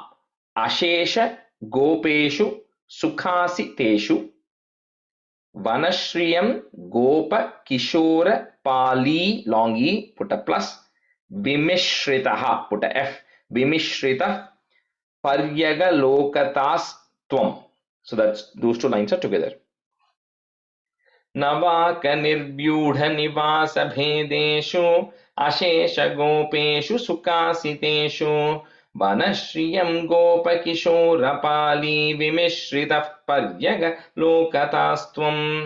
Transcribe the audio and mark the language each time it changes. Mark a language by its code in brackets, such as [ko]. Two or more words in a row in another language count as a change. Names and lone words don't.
[sa] अशेष गोपेषु सुखासितेषु वनश्रियं गोप किशोर पाली, [en] long e, put a plus, Vimishritaha, put a f, [sa] विमिश्रित पर्यगलोकतस् त्वम्. [en] So that's those two lines are together. [sa] नवक निर्व्यूढ निवास भेदेषु अशेषगोपेषु सुखासितेषु वनश्रियं गोपकिशोरपाली विमिश्रितः पर्यगलोकतास्त्वम्